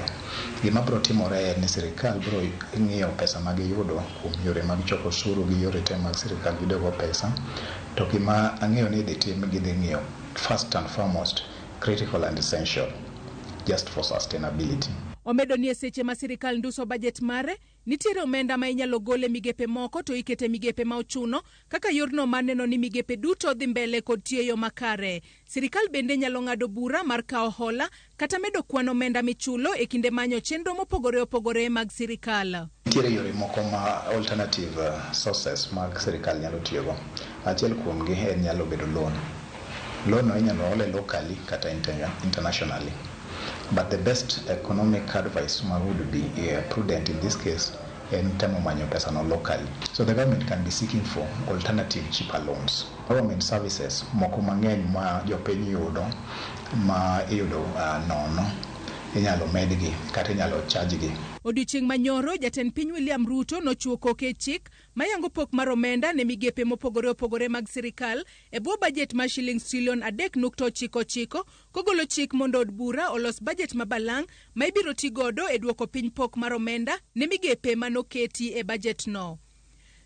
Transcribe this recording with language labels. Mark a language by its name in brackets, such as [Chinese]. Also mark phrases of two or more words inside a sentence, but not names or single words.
[Luo (Kenya and Tanzania)] Gima biro timore ni sirikal biro ng'iyo pesa ma giyudo kuom yore mag choko osuru gi yore te mag sirikal yudogo pesa. To gima ang'eyo ni dhi ng'iyo [English] first and foremost critical and essential just for sustainability. [Luo (Kenya and Tanzania)] Omedo ni seche ma sirikal nduso budget mare, nitiere omenda ma inyalo gole migepe moko to ikete migepe ma ochuno, kaka yorno maneno ni migepe duto dhi mbele kod tiyo makare. Sirikal bende nyalo ng'ado bura mar kawo hola kata medo kwan omenda michulo e kinde manyo chenro mopogore opogore mag sirikal. Nitiere yore moko ma [English] alternative sources [Luo (Kenya and Tanzania)] mag sirikal nyalo tiyogo. Achiel kuomgi en nyalo bedo loan. Loan no inyalo ole locally kata internationally. [English] But the best economic advice would be prudent in this case and [Luo (Kenya and Tanzania)] temo manyo pesa no [English] locally. So the government can be seeking for alternative cheaper loans. Government services [Luo (Kenya and Tanzania)] moko mang'eny ma jopiny yudo ma iyudo nono inyalo medgi kata inyalo charge-gi. Odiochieng' manyoro, jatend piny William Ruto nochuo koke chik mayango pok mar omenda ne migepe mopogore opogore mag sirikal e bwo bajet mar shillings trilion 3.99 kogolo chik mondo od bura olos bajet mabalang' ma ibiro ti godo e duoko piny pok mar omenda ne migepe manoketi e bajet no.